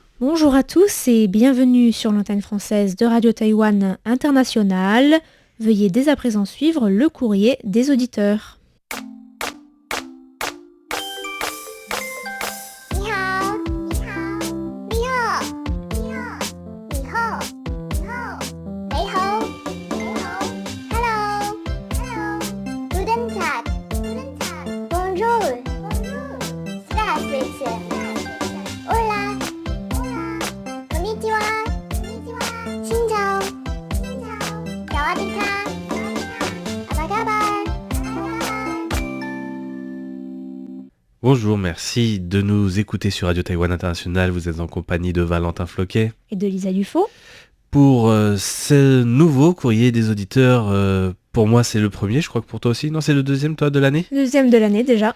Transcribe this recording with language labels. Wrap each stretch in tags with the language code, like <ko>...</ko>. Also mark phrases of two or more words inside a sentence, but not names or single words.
<fr>Bonjour à tous et bienvenue sur l'antenne française de Radio Taïwan International. Veuillez dès à présent suivre le courrier des auditeurs.</fr> <zh>你好，你好，你好，你好，你好，你好，你好，你好，</zh> <en>Hello，Hello，</en> <de>Guten Tag，Guten Tag，</de> <fr>Bonjour，Bonjour，</fr> <de>Здравствуйте，</de> <es>Hola，Hola，</es> <ja>こんにちは、こんにちは，</ja> <vi>Xin chào，Xin chào，</vi> <th>สวัสดีค่ะ,</th> <id>Apa kabar，Apa kabar。</id> <fr>Bonjour, merci de nous écouter sur Radio Taïwan International. Vous êtes en compagnie de Valentin Floquet. Et de Lisa Dufaux. Pour ce nouveau courrier des auditeurs, pour moi c'est le premier, je crois que pour toi aussi. Non, c'est le deuxième, toi, de l'année ? Deuxième de l'année déjà.</fr>